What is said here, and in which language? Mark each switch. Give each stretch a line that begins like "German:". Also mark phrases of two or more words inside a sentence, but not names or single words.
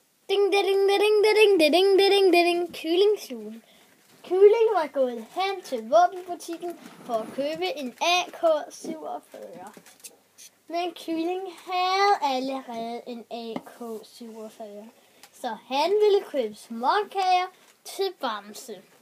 Danish: Ding, ding, ding, ding, ding, ding, ding, ding. Kyllingsjul. Kylling var gået hen til våbenbutikken for at købe en AK-47. Men Kylling havde allerede en AK-47, så han ville købe småkager til Bamse.